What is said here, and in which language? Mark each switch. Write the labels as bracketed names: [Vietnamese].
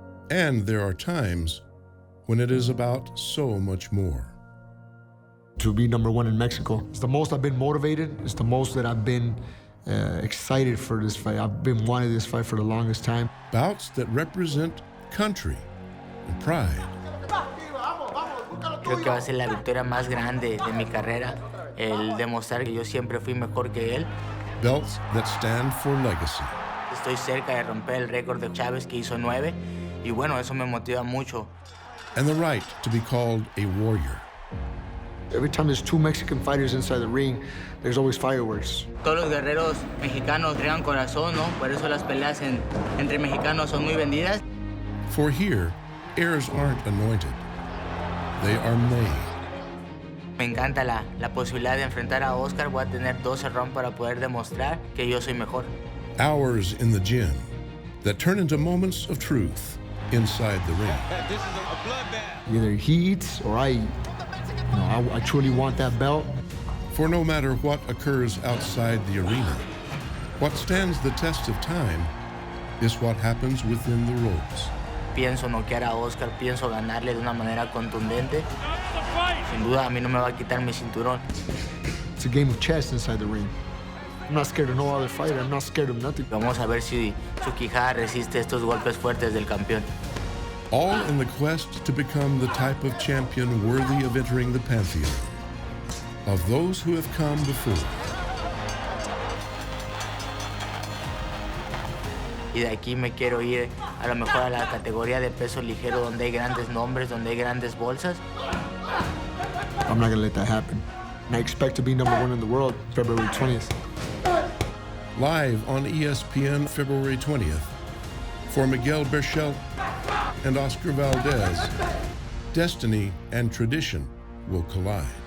[English] And there are times when it is about so much more. To be #1 in Mexico, it's the most I've been motivated. It's the most that I've been excited for this fight. I've been wanting this fight for the longest time. Bouts that represent country and pride. [Spanish] Creo que va a ser la victoria más grande de mi carrera, el demostrar que yo siempre fui mejor que él. [English] Belts that stand for legacy. [Spanish] Estoy cerca de romper el récord de Chávez que hizo 9 y bueno, eso me motiva mucho. [English] And the right to be called a warrior. Every time there's 2 Mexican fighters inside the ring, there's always fireworks. [Spanish] Todos los guerreros mexicanos crean corazón, ¿no? Por eso las peleas entre mexicanos son muy vendidas. [English] For here, heirs aren't anointed. They are made. [Spanish] Me encanta la posibilidad de enfrentar a Oscar. Voy a tener 12 rounds para poder demostrar que yo soy mejor. [English] Hours in the gym that turn into moments of truth inside the ring. Either he eats or I eat. You know, I truly want that belt. For no matter what occurs outside the arena, what stands the test of time is what happens within the ropes. [Spanish] Pienso noquear a Oscar, pienso ganarle de una manera contundente. Sin duda, a mí no me va a quitar mi cinturón. [English] It's a game of chess inside the ring. I'm not scared of no other fighter. I'm not scared of nothing. [Spanish] Vamos a ver si su quijada resiste estos golpes fuertes del campeón. [English] All in the quest to become the type of champion worthy of entering the pantheon of those who have come before. [Spanish] Y de aquí me quiero ir a lo mejor a la categoría de peso ligero donde hay grandes nombres, donde hay grandes bolsas. [English] I'm not gonna let that happen. And I expect to be #1 in the world February 20th. Live on ESPN February 20th, for Miguel Berchelt and Oscar Valdez, destiny and tradition will collide.